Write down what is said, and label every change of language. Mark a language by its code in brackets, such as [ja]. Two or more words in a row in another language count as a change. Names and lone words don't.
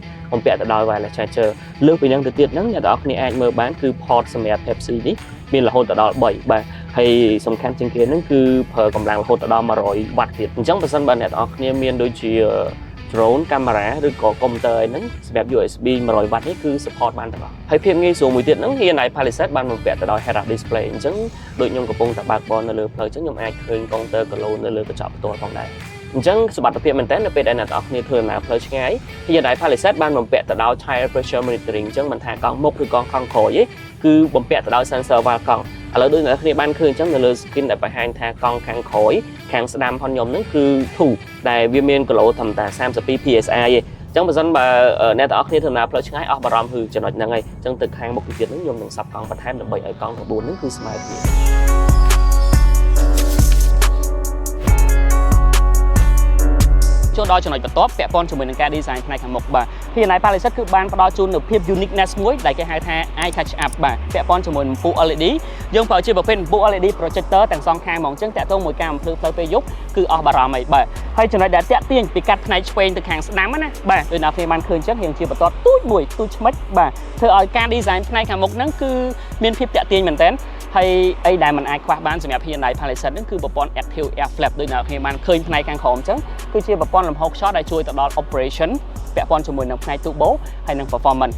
[km] បំពាក់ទៅដោយ [en] wireless charger [km] លើសពីហ្នឹងទៅទៀតហ្នឹងអ្នកនរគ្នាអាចមើលបានគឺ port សម្រាប់ Type C នេះមានរហូតដល់3បាទហើយសំខាន់ជាងគេហ្នឹងគឺប្រើកម្លាំងរហូតដល់100 វ៉ាត់ទៀតអញ្ចឹងបើសិនបើអ្នកនរគ្នាមានដូចជា [en] drone camera [km] ឬក៏ computer អីហ្នឹងសម្រាប់ USB 100 វ៉ាត់នេះគឺ support បានទាំងអស់ហើយភាពងាយស្រួលមួយទៀតហ្នឹង Hyundai Palisade បានបំពាក់ទៅដោយ [en] head-up display [km] អញ្ចឹងដូចខ្ញុំកំពុងតែបើកបរនៅលើផ្លូវអញ្ចឹងខ្ញុំ អាចឃើញ [en] counter galon [km] នៅលើកញ្ចក់ផ្ទាល់ផងដែរអញ្ចឹងសុវត្ថិភាពមែនតើនៅពេលដែលអ្នកនរគ្នាធ្វើដំណើរផ្លូវឆ្ងាយ Hyundai Palisade បានបំពាក់ទៅដោយ [en] tire pressure monitoring [km] អញ្ចឹងមិនថាកង់មុខឬកង់ខាងក្រោយទេគឺបំពាក់ទៅដោយ sensor វ៉ាល់កង់ឥឡូវដូចអ្នកគ្នាបានឃើញអញ្ចឹងនៅលើ screen ដែលបង្ហាញថាកង់ខាងក្រោយខាងស្ដាំផងខ្ញុំហ្នឹងគឺ2ដែលវាមានគីឡូត្រឹមតែ32 PSI ទេអញ្ចឹងបើសិនបើអ្នកទាំងអស់គ្នាធ្វើដំណើរផ្លូវឆ្ងាយអស់បារម្ភគឺចំណុចហ្នឹងហើយអញ្ចឹងទៅខាងមុខទៀតហ្នឹងខ្ញុំនឹងសាប់កង់បន្ថែមដើម្បីឲ្យកង់ទាំង4ហ្នឹងគឺស្មើគ្នា ចូលដល់ចំណុចបន្ទាប់ពាក់ព័ន្ធជាមួយនឹងការ design ផ្នែកខាងមុខបាទ Hyundai Palisade គឺបានផ្ដល់ជូននូវភាព uniqueness មួយដែលគេហៅថា [en] eye touch up [km] បាទពាក់ព័ន្ធជាមួយ នឹងពូ LED យើងប្រើជាប្រភេទពូ [en] LED projector [km] ទាំងសងខាងហ្មងអញ្ចឹងតាក់ទងមួយការបំភ្លឺផ្លូវពេលយប់គឺអស់បារម្ភអីបាទហើយចំណុចដែលតាក់ទាញពីកាត់ផ្នែកឆ្វេងទៅខាងស្ដាំណាបាទដូចអ្នកគ្នាបានឃើញអញ្ចឹងរៀងជាបន្ទាត់ទូចមួយទូចឆ្មិចបាទធ្វើឲ្យការ design ផ្នែកខាងមុខហ្នឹងគឺមានភាពតាក់ទាញមែនតើហើយអីដែលមិនអាចខ្វះបានសម្រាប់ Hyundai Palisade ហ្នឹងគឺប្រព័ន្ធ [en] Active Air Flap [km] ដូចអ្នកគ្នាបានឃើញផ្នែកខាងក្រោមអញ្ចឹងគឺជាប្រព័ន្ធលំហូរខ្យល់ដែលជួយទៅដល់ operation ពាក់ព័ន្ធជាមួយនឹងផ្នែក turbo ហើយនិង performance